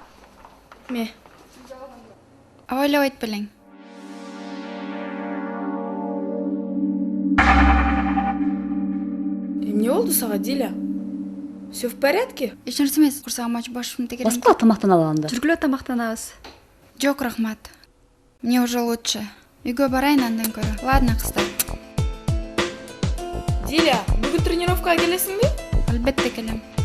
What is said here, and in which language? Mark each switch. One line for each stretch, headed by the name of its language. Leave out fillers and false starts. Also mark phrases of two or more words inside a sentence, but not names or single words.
Kyrgyz: Абайлап айтып белең. Эмне болду сага, Диля?
Russian: Всё в порядке?
Kyrgyz: Эч нерсе эмес, курсагым ачып башымды тегерем. Баскыла тамактана алганда. Жүргүлө тамактанабыз. Жок, рахмат.
Russian: Мне уже лучше.
Kyrgyz: Үйгө барайын андан көрө. Ладно, кыздар. Диля, бүгүн тренировкага келесиңби? Албетте келем.